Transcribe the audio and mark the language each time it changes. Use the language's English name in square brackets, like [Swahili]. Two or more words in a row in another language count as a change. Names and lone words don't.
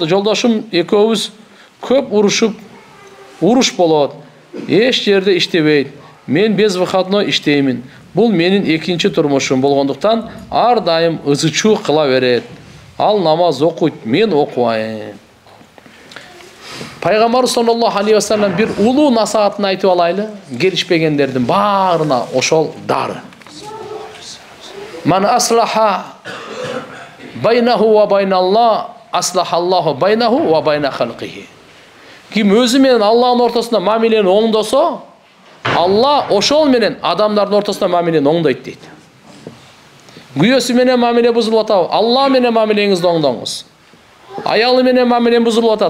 [Kyrgyz] Жолдошум экөөбүз көп уруш болот. Эч жерде иштебейт. Мен безвыходной иштеймин. Бул менин экинчи турмушум болгондуктан ар дайым ызычуу кыла берет. Ал намаз окуйт, мен окубайм. Пайгамбар [Arabic] صلى الله عليه وسلم [Kyrgyz] бир улуу насаатын айтып алайлы. Келишпегендердин баарына ошол дары. [Arabic] من أصلح بينه وبين الله أصلح الله بينه وبين خلقه. [Kyrgyz] Ким өзү менен Аллахтын ортосунда мамилени оңдосо, Алла ошол менен адамдардын ортосунда мамилени оңдойт дейт. Күйөөсү менен мамиле бузулуп атабы? Алла менен мамилеңизди оңдоңуз. Аялы менен мамиле бузулуп атат?